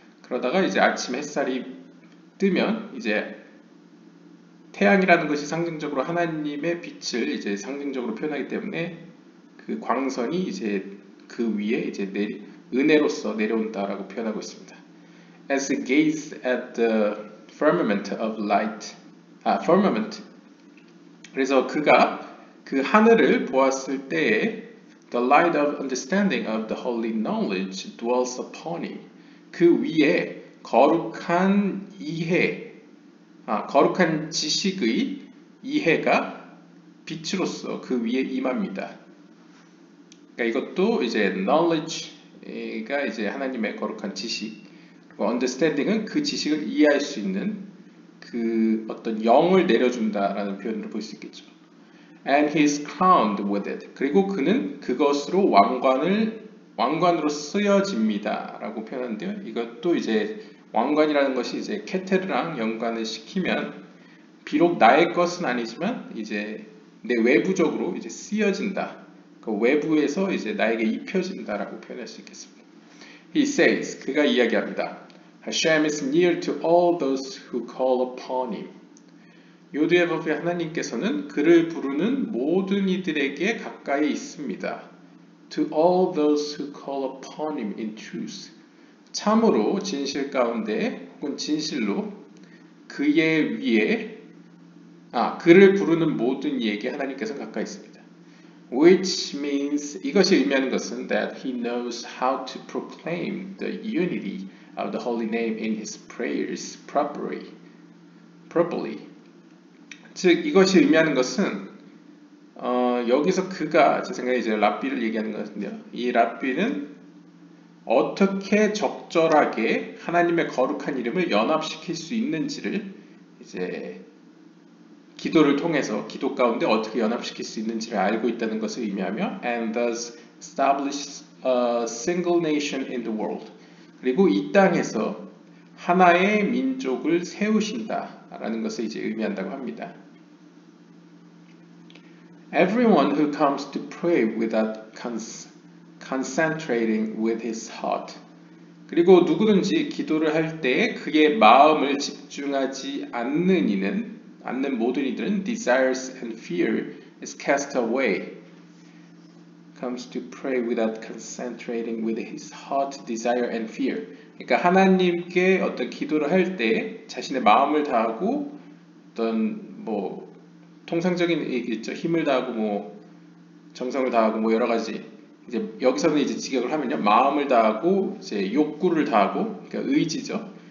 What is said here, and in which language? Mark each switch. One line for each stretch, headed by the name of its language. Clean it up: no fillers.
Korean: 그러다가 이제 아침 햇살이 뜨면 이제 태양이라는 것이 상징적으로 하나님의 빛을 이제 상징적으로 표현하기 때문에 그 광선이 이제 그 위에 이제 은혜로서 내려온다라고 표현하고 있습니다.
English: As he gazed at the firmament of light, firmament.
Korean: 그래서 그가 그 하늘을 보았을 때에
English: the light of understanding of the holy knowledge dwells upon him.
Korean: 그 위에 거룩한 이해, 거룩한 지식의 이해가 빛으로서 그 위에 임합니다. 그러니까 이것도 이제 knowledge가 이제 하나님의 거룩한 지식, 그리고 understanding은 그 지식을 이해할 수 있는 그 어떤 영을 내려준다라는 표현으로 볼 수 있겠죠.
English: And he is crowned with it.
Korean: 그리고 그는 그것으로 왕관으로 쓰여집니다라고 표현하는데요. 이것도 이제 왕관이라는 것이 이제 케테르랑 연관을 시키면 비록 나의 것은 아니지만 이제 내 외부적으로 이제 쓰여진다. 그 외부에서 이제 나에게 입혀진다라고 표현할 수 있겠습니다.
English: He says,
Korean: 그가 이야기합니다.
English: Hashem is near to all those who call upon him.
Korean: 요두의 법의 하나님께서는 그를 부르는 모든 이들에게 가까이 있습니다.
English: To all those who call upon him in truth.
Korean: 참으로 진실 가운데 혹은 진실로 그의 위에 그를 부르는 모든 이에게 하나님께서 가까이 있습니다.
English: Which means,
Korean: 이것이 의미하는 것은
English: that he knows how to proclaim the unity of the holy name in his prayers properly.
Korean: 즉 이것이 의미하는 것은 여기서 그가 제 생각에 이제 랍비를 얘기하는 것 같은데요. 이 랍비는 어떻게 적절하게 하나님의 거룩한 이름을 연합시킬 수 있는지를 이제 기도를 통해서 기도 가운데 어떻게 연합시킬 수 있는지를 알고 있다는 것을 의미하며
English: and thus establish a single nation in the world.
Korean: 그리고 이 땅에서 하나의 민족을 세우신다라는 것을 이제 의미한다고 합니다.
English: Everyone who comes to pray without concentrating with his heart.
Korean: 그리고 누구든지 기도를 할 때 그의 마음을 집중하지 않는 모든 이들은
English: desires and fear is cast away. Comes to pray without concentrating with his heart, desire and fear.
Korean: 그러니까 하나님께 어떤 기도를 할 때 자신의 마음을 다하고 어떤 통상적인 얘기겠죠. 힘을 다하고 정성을 다하고 여러 가지. 이제 여기서는 이제 직역을 하면요, 마음을 다하고 이제 욕구를 다하고, 그러니까 의지죠.